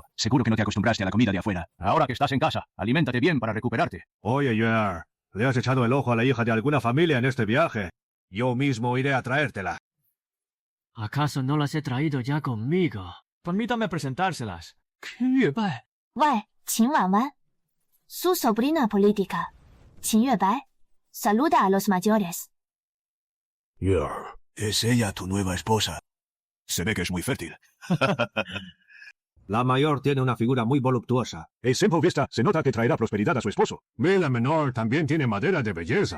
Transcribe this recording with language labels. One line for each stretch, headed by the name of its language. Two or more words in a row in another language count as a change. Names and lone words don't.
Spanish: Seguro que no te acostumbraste a la comida de afuera. Ahora que estás en casa, aliméntate bien para recuperarte. Oye, Yuan, ¿le has echado el ojo a la hija de alguna familia en este viaje? Yo mismo iré a traértela. ¿Acaso no las he traído ya conmigo? Permítame presentárselas. Yuebai. 喂，秦婉婉 su sobrina política, 秦月白 saluda a los mayores. Es ella tu nueva esposa. Se ve que es muy fértil. La mayor tiene una figura muy voluptuosa. A simple vista se nota que traerá prosperidad a su esposo. La menor también tiene madera de belleza.